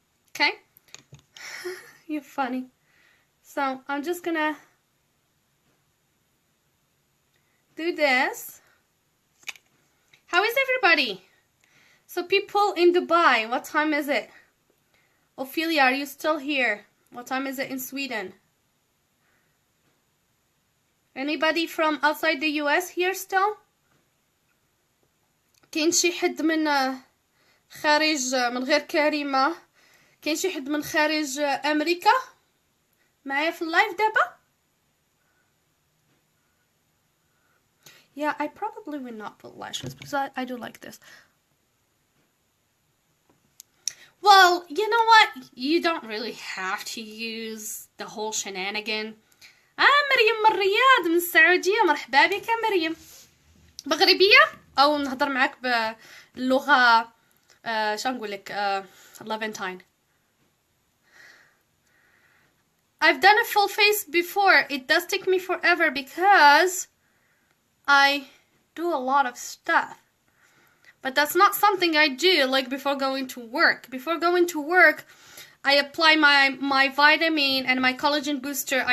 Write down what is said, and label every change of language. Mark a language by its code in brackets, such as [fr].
[en] Okay? You're funny. So I'm just gonna do this. How is everybody? So people in Dubai, what time is it? Ophelia, are you still here? What time is it in Sweden? Anybody from outside the US here still? [ar] كاين شي حد من خارج من غير كريمة؟ كاين شي حد من خارج أمريكا معايا في اللايف دابا؟ [en] Yeah, I probably will not put lashes because I do like this. Well, you know what? You don't really have to use the whole shenanigan. [ar] مريم من الرياض من السعودية، مرحبا بك مريم. مغربية أو نهضر معاك باللغة شو نقول لك Levantine. [en] I've done a full face before. It does take me forever because I do a lot of stuff. But that's not something I do like before going to work. Before going to work, I apply my vitamin and my collagen booster.